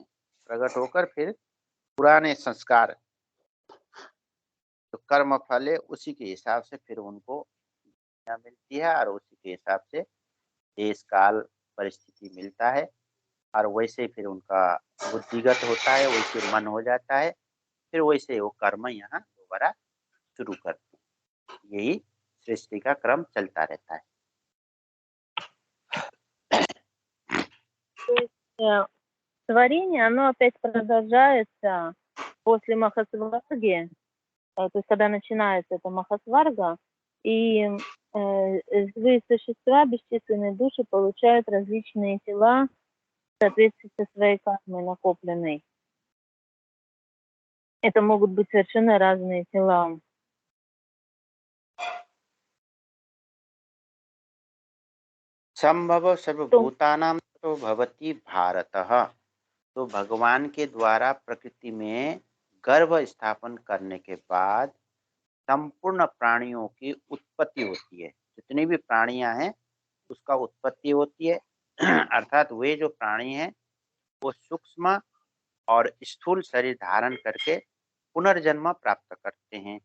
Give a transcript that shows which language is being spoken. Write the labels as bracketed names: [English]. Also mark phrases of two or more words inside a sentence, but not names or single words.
[Hindi] प्रकट होकर फिर पुराने संस्कार तो कर्म फल है, उसी के हिसाब से फिर उनको मिलती है, और उसी के हिसाब से देश काल परिस्थिति मिलता है, और वैसे फिर उनका बुद्धिगत होता है, वैसे मन हो जाता है, फिर वैसे वो कर्म यहाँ दोबारा शुरू करते हैं। यही सृष्टि का क्रम चलता रहता है। [Russian] То есть творение, оно опять продолжается после Махасварги, то есть когда начинается эта Махасварга, и живые существа, бесчисленные души получают различные тела в соответствии со своей кармой накопленной. Это могут быть совершенно разные тела. [Sanskrit] संभव सर्वभूतानां तो भवति भारतः। [Hindi] तो भगवान के द्वारा प्रकृति में गर्भ स्थापन करने के बाद संपूर्ण प्राणियों की उत्पत्ति होती है। जितनी भी प्राणियां हैं उसका उत्पत्ति होती है। अर्थात वे जो प्राणी हैं वो सूक्ष्म और स्थूल शरीर धारण करके पुनर्जन्म प्राप्त करते हैं।